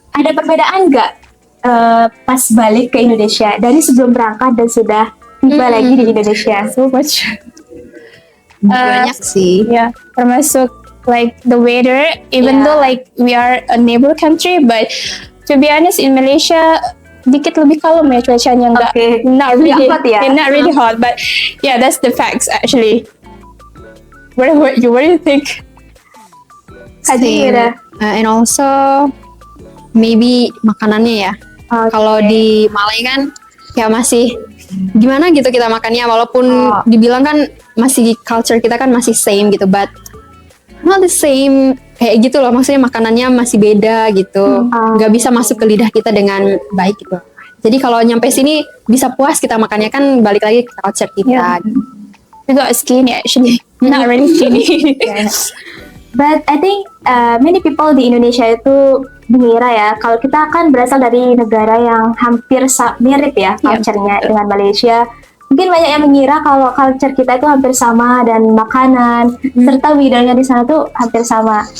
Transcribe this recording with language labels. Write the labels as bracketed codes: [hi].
[id] Ada perbedaan nggak pas balik ke Indonesia dari sebelum berangkat dan sudah tiba lagi di Indonesia? [en] So much. [id] Banyak sih. [en] Yeah, [id] termasuk [en] like the weather, even though like we are a neighbor country, but to be honest in Malaysia [id] dikit lebih kalem ya cuacanya, [en] not really hot ya? not really hot, but yeah, that's the facts actually. What do you think? Same. And also maybe [id] makanannya ya. [en] Okay. [id] Kalau di Malay kan ya masih gimana gitu kita makannya, walaupun dibilang kan masih culture kita kan masih [en] same [id] gitu, [en] but not the same [id] kayak gitu loh, maksudnya makanannya masih beda gitu, nggak bisa masuk ke lidah kita dengan baik gitu. Jadi kalau nyampe sini bisa puas kita makannya, kan balik lagi ke culture kita. [en] We got skinny actually, not really skinny. But I think many people [id] di Indonesia itu mengira ya, kalau kita kan berasal dari negara yang hampir mirip ya culture-nya dengan Malaysia. Mungkin banyak yang mengira kalau culture kita itu hampir sama dan makanan serta budayanya di sana tuh hampir sama.